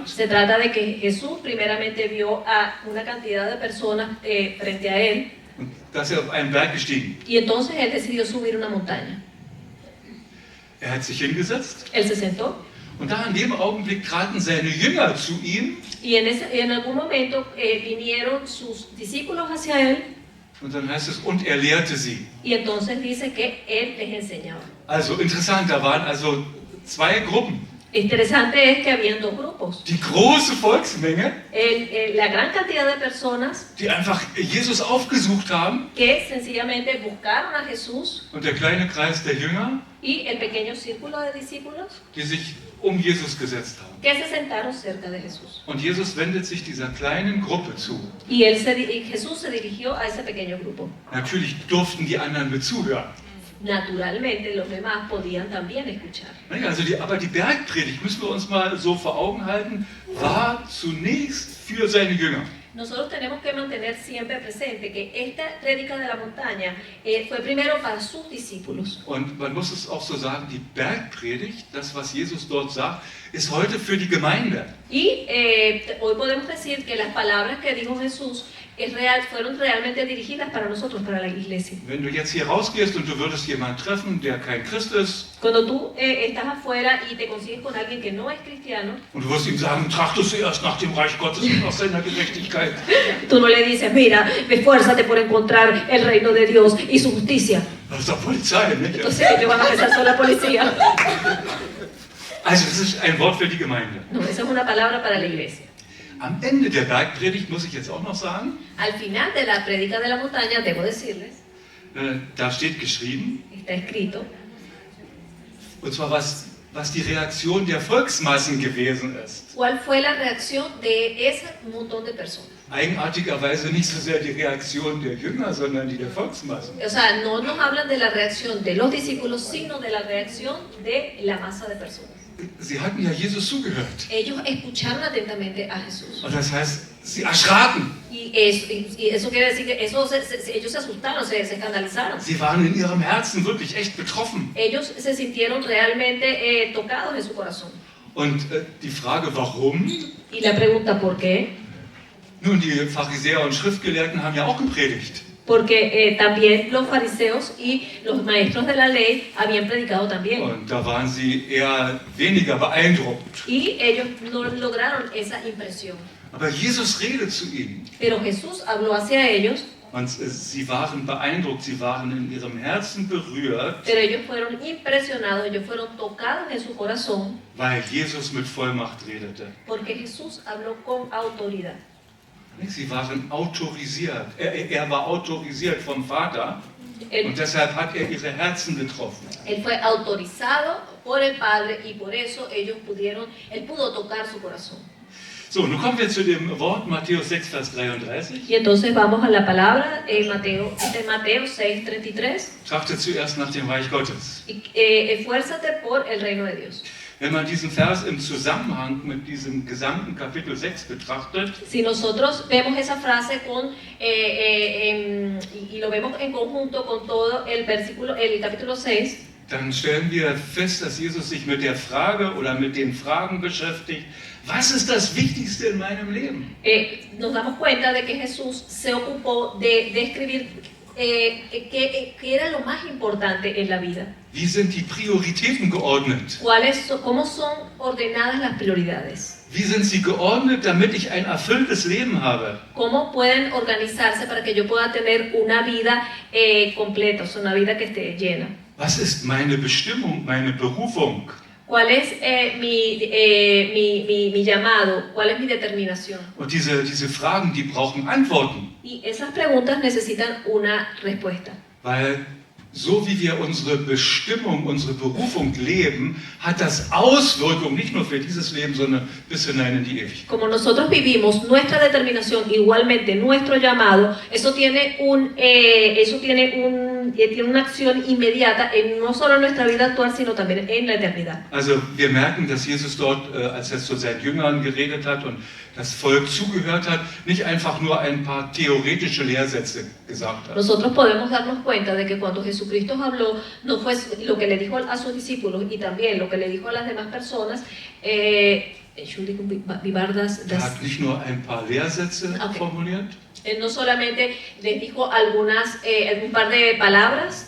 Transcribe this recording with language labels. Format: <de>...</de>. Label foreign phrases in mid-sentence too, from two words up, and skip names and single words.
<es>Se trata de que Jesús primeramente vio a una cantidad de personas frente a él.</es> <de>Und dass auf einen Berg gestiegen.</de> <es>Y entonces él decidió subir una montaña.</es> <de>Hat sich hingesetzt.</de> <es>Él se sentó.</es> <de>Und da in dem Augenblick traten seine Jünger zu ihm.</de> <es>Y en algún momento vinieron sus discípulos hacia él.</es> <de>Und dann heißt es, und er lehrte sie.</de> <es>Y entonces dice que él les enseñaba.</es> <de>Also interessant, da waren also zwei Gruppen.</de> <es>Interesante es que habían dos grupos.</es> <de>Die große Volksmenge,</de> <es>la gran cantidad de personas</es> <de>die einfach Jesus aufgesucht haben.</de> <es>Que sencillamente buscaron a Jesús.</es> <de>Und der kleine Kreis der Jünger,</de> <es>y el pequeño círculo de discípulos,</es> <de>die sich um Jesus gesetzt haben.</de> <es>Que se sentaron cerca de Jesús.</es> <de>Und Jesus wendet sich dieser kleinen Gruppe zu.</de> <es>Y Jesús se dirigió a ese pequeño grupo.</es> <de>Natürlich durften die anderen mit zuhören.</de> <es>Naturalmente los demás podían también escuchar.</es> <de>Also aber die Bergpredigt, müssen wir uns mal so vor Augen halten, war zunächst für seine Jünger.</de> <es>Nosotros tenemos que mantener siempre presente que esta prédica de la montaña fue primero para sus discípulos.</es> <de>Und man muss es auch so sagen, die Bergpredigt, das was Jesus dort sagt, ist heute für die Gemeinde.</de> <es>Y hoy podemos decir que las palabras que dijo Jesús fueron realmente dirigidas para nosotros, para la iglesia.</es> <de>Wenn du jetzt hier rausgehst und du würdest jemanden treffen, der kein Christ ist,</de> <es>Cuando tú estás afuera y te consigues con alguien que no es cristiano,</es> <de>und du wirst ihm sagen, trachte zuerst nach dem Reich Gottes und nach seiner Gerechtigkeit.</de> <es>Tú no le dices, mira, esfuérzate por encontrar el reino de Dios y su justicia.</es> <de>Das ist doch Polizei, nicht?</de> <es>Entonces ellos van a pensar, son la policía.</es> <de>Also das ist ein Wort für die Gemeinde.</de> <es>No, esa es una palabra para la iglesia.</es> <de>Am Ende der Bergpredigt muss ich jetzt auch noch sagen,</de> <es>Al final de la prédica de la montaña, debo decirles,</es> <de>da steht geschrieben,</de> <es>está escrito.</es> <de>Und zwar was die Reaktion der Volksmassen gewesen ist.</de> <es>¿Cuál fue la reacción de ese montón de personas?</es> <de>Eigenartigerweise nicht so sehr die Reaktion der Jünger, sondern die der Volksmassen.</de> <es>O sea, no nos hablan de la reacción de los discípulos, sino de la reacción de la masa de personas.</es> <de>Sie hatten ja Jesus zugehört.</de> <es>Ellos escucharon atentamente a Jesús.</es> <de>Und das heißt, sie erschraken.</de> <es>Y eso quiere decir que ellos se asustaron, se escandalizaron.</es> <de>Sie waren in ihrem Herzen wirklich echt betroffen.</de> <es>Ellos se sintieron realmente tocados en su corazón.</es> <de>Und die Frage, warum?</de> <es>Y la pregunta, ¿por qué?</es> <de>Nun, die Pharisäer und Schriftgelehrten haben ja auch gepredigt.</de> <es>Porque también los fariseos y los maestros de la ley habían predicado también.</es> <de>Und da waren sie eher weniger beeindruckt.</de> <es>Y ellos no lograron esa impresión.</es> <de>Aber Jesus redet zu ihnen.</de> <es>Pero Jesús habló hacia ellos.</es> <de>Und sie waren beeindruckt, sie waren in ihrem Herzen berührt,</de> <es>Pero ellos fueron impresionados, ellos fueron tocados en su corazón.</es> <de>weil Jesus mit Vollmacht redete.</de> <es>Porque Jesús habló con autoridad.</es> <de>Sie waren autorisiert. Er war autorisiert vom Vater und deshalb hat er ihre Herzen getroffen.</de> <es>Él fue autorizado por el Padre y por eso él pudo tocar su corazón.</es> <de>So, nun kommen wir zu dem Wort Matthäus 6, Vers 33.</de> <es>Y entonces vamos a la palabra en Mateo 6:33.</es> <de>Trachte zuerst nach dem Reich Gottes.</de> <es>Esfuérzate por el reino de Dios.</es> <de>Wenn man diesen Vers im Zusammenhang mit diesem gesamten Kapitel 6 betrachtet,</de> <es>Si nosotros vemos esa frase y lo vemos en conjunto con todo el capítulo 6,</es> <de>dann stellen wir fest, dass Jesus sich mit der Frage oder mit den Fragen beschäftigt, was ist das Wichtigste in meinem Leben?</de> <es>nos damos cuenta de que Jesús se ocupó de escribir qué era lo más importante en la vida.</es> <de>Wie sind die Prioritäten geordnet?</de> <es>¿Cómo son ordenadas las prioridades?</es> <de>Wie sind sie geordnet, damit ich ein erfülltes Leben habe?</de> <es>¿Cómo pueden organizarse para que yo pueda tener una vida completa, o sea, una vida que esté llena?</es> <de>Was ist meine Bestimmung, meine Berufung?</de> <es>¿Cuál es mi llamado? ¿Cuál es mi determinación?</es> <de>Und diese Fragen, die brauchen Antworten.</de> <es>Y esas preguntas necesitan una respuesta.</es> <de>Weil so wie wir unsere Bestimmung, unsere Berufung leben, hat das Auswirkungen nicht nur für dieses Leben, sondern bis hinein in die Ewigkeit.</de> <es>Como nosotros vivimos nuestra determinación, igualmente nuestro llamado, eso tiene una acción inmediata no solo en nuestra vida actual, sino también en la eternidad.</es> <de>Also wir merken, dass Jesus dort, als er zu seinen Jüngern geredet hat und das Volk zugehört hat, nicht einfach nur ein paar theoretische Lehrsätze gesagt hat.</de> <es>Nosotros podemos darnos cuenta de que cuando Jesucristo habló, no fue lo que le dijo a sus discípulos y también lo que le dijo a las demás personas.</es> <de>Er hat nicht nur ein paar Lehrsätze formuliert,</de> <es>Él no solamente les dijo un par de palabras,</es>